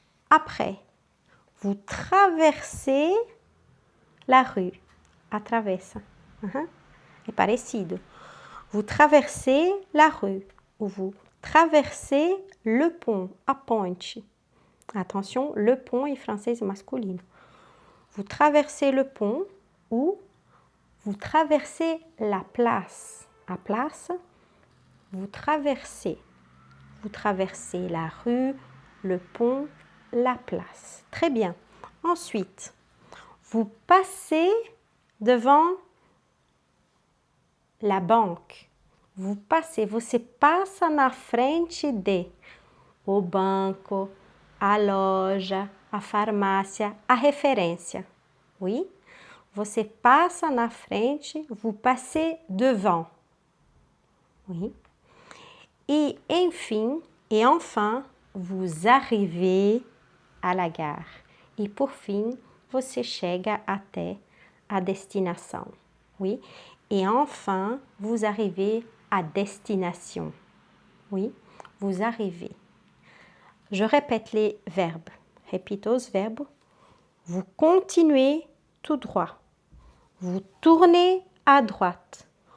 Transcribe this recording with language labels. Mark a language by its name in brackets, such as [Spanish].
[French] Après, vous traversez la rue. [Portuguese] Atravessa. É parecido. [French] Vous traversez la rue ou vous traversez le pont, [Portuguese] a ponte. [French] Attention, le pont [Portuguese] em francês é masculino. [French] Vous traversez le pont ou vous traversez la place. A place, vous traversez. Vous traversez la rue, le pont, la place. Très bien. Ensuite, vous passez devant la banque. Vous passez, [Portuguese] você passa na frente de o banco, a loja, a farmácia, a referência. Oui? Você passa na frente, [French] vous passez devant. Oui? Et enfin, vous arrivez à la gare. Et pour fin, [Portuguese] você chega até a destinação. [French] Oui. Et enfin, vous arrivez à destination. Oui, vous arrivez. Je répète les verbes. Répète os verbes. Vous continuez tout droit. Vous tournez à droite.